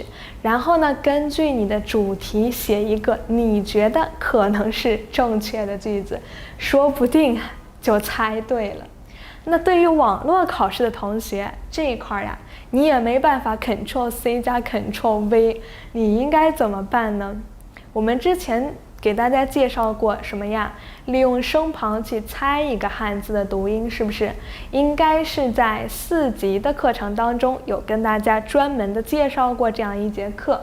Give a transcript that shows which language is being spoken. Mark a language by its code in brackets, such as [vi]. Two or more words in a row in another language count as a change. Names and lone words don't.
[zh] 然後呢，根據你的主題寫一個你覺得可能是正確的句子，說不定就猜对了。那对于網絡考試的同學，這一塊呀，你也沒辦法 Ctrl+C 加 Ctrl+V，你應該怎麼辦呢？我們之前給大家介紹過什麼呀？利用聲旁去猜一個漢字的讀音，是不是？應該是在4級的課程當中有跟大家專門的介紹過這樣一節課。